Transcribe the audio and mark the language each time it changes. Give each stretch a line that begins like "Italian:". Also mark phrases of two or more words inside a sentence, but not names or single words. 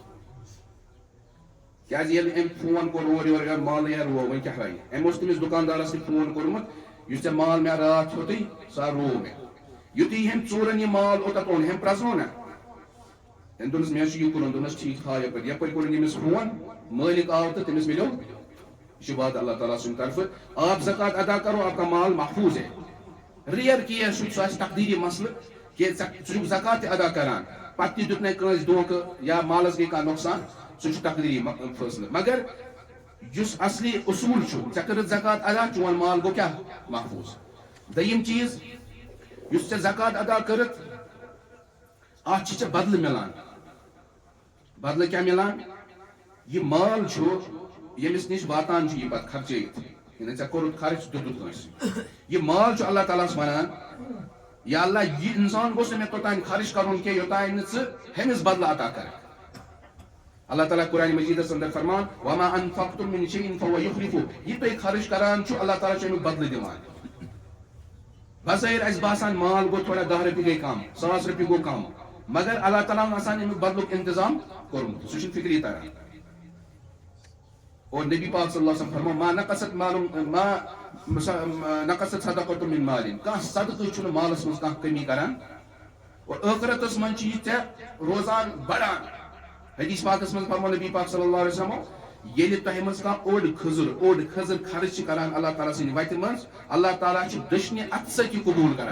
Kashmiri: کیازِ ییٚلہِ أمۍ فون کوٚر اورٕ یورٕ اگر مالٕے رو وۄنۍ کیٛاہ رایہِ أمۍ اوس تٔمِس دُکاندارس تہِ فون کوٚرمُت یُس ژےٚ مال مےٚ راتھ ہیوٚتُے سُہ رو مےٚ. یُتھُے أمۍ ژورن یہِ مال اوٚتتھ اوٚن أمۍ پرٛزنوو نا أمۍ دوٚپنس مےٚ چھُ یہِ کُنُن دوٚپنس ٹھیٖک تھاو یپٲرۍ یپٲرۍ کوٚرُن أمِس فون مٲلِک آو تہٕ تٔمِس مِلیو. یہ چھُ وعدٕ اللہ تعالیٰ سٕنٛدِ طرفہٕ
Urdu: آپ زکات ادا کرو آپ کا مال محفوظ ہے.
English: rare case
Kashmiri: چھُ سُہ آسہِ تقدیٖری مسلہٕ کہ ژٕ چھُکھ زکات تہِ ادا کران پتہٕ تہِ دیُت نَے کٲنٛسہِ دھوکہٕ یا مالس گٔے کانٛہہ نۄقصان سُہ چھُ تقدیٖری فٲصلہٕ. مگر یُس اصلی اصوٗل چھُ ژےٚ کٔرٕتھ زکات ادا چون مال گوٚو کیٛاہ محفوظ. دوٚیِم چیٖز یُس ژےٚ زکات ادا کٔرٕتھ اتھ چھِ ژےٚ بدلہٕ مِلان. بدلہٕ کیٛاہ مِلان یہِ مال چھُ ییٚمِس نِش واتان چھُ یہِ پتہٕ خرچٲیِتھ یعنی ژےٚ کوٚرُتھ خرچ دیُتُتھ کٲنٛسہِ یہِ مال چھُ اللہ تعالیٰ ہس ونان یا اللہ یہِ انسان گوٚژھ نہٕ مےٚ توٚتانۍ خرچ کرُن کینٛہہ یوٚتانۍ نہٕ ژٕ ہیٚمِس بدلہٕ عطا کرکھ. اللہ تعالیٰ قرآن مجیدس اندر فرمان
Arabic: وما انفقتم من شيء فهو يخلفه.
Kashmiri: یہِ تُہۍ خرچ کران چھُ اللہ تعالیٰ چھُ امیُک بدلہٕ دِوان. بظٲہر اَسہِ باسان مال گوٚو تھوڑا 10 رۄپیہِ گٔے کم 100 رۄپیہِ گوٚو کم مگر اللہ تعالیٰ ہن آسان امیُک بدلُک انتظام کوٚرمُت سُہ چھُنہٕ فکری تران. اور نبی پاک
Arabic: صلی اللہ علیہ وسلم
Kashmiri: فرمو
Arabic: ما نقصت صدقۃ من مال.
Kashmiri: کانٛہہ صدقہٕ چھُنہٕ مالس منٛز کانٛہہ کمی کران اور ٲخرتس منٛز چھُ یہِ ژےٚ روزان بڑان. حدیث پاکس منٛز فرمو نبی پاک
Arabic: صلی اللہ علیہ وسلم
Kashmiri: ییٚلہِ تۄہہِ منٛز کانٛہہ اوٚڑ کھٔزٕر خرچ چھِ کران اللہ تعالیٰ سٕنٛدِ وتہِ منٛز اللہ تعالیٰ چھُ دٔچھنہِ اتھٕ سۭتۍ یہِ قبوٗل کران.